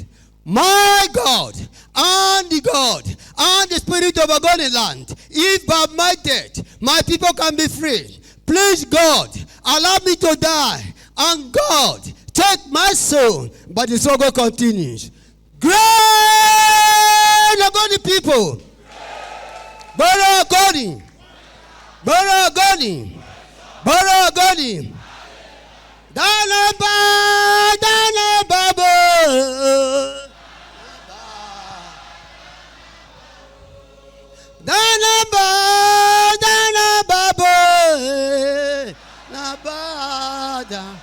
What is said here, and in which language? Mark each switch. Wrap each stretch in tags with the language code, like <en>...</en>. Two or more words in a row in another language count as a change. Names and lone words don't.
<en>My God and the God and the Spirit of Ogoni land, if by my death my people can be free, please God, allow me to die, and God, take my soul, but the struggle continues. Great Ogoni people, Brother Ogoni, Brother Ogoni, Brother Ogoni, Danaba, Danaba, Danaba, Danaba, Nabada.</en>